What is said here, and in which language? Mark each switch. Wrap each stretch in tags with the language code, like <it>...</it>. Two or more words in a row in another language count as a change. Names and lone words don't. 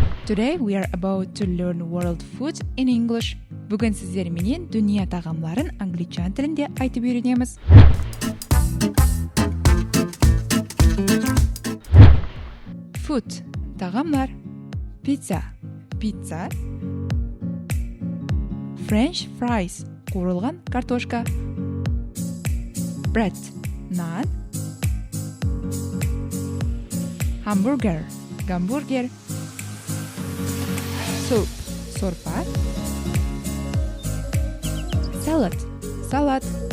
<en>Today we are about to learn world food in English.</en> <kk>Бүгін сіздер менен дүния тағамларын англичан тілінде айтып үйренеміз. Food тағамлар.</kk> <en>Pizza pizza. French fries</en> <kk>қуырылған картошка. Bread нан. Hamburger гамбургер. Soup сорпа. Salad салат.</kk>